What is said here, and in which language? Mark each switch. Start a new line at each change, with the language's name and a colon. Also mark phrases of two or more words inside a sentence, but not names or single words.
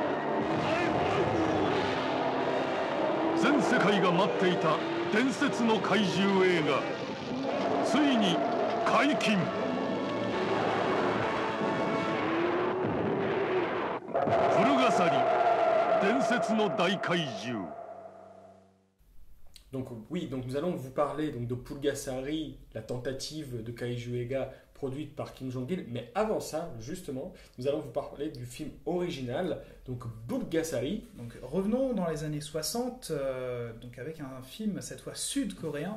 Japanese: 全世界が待っていた伝説の怪獣映画、ついに解禁。プルガサリ伝説の大怪獣。
French: Donc oui, donc nous allons vous parler donc, de Pulgasari, la tentative de
Japanese: 怪獣映画
French: produite par Kim Jong-il. Mais avant ça, justement, nous allons vous parler du film original, donc Pulgasari. Donc revenons dans les années 60, donc avec un film cette fois sud-coréen.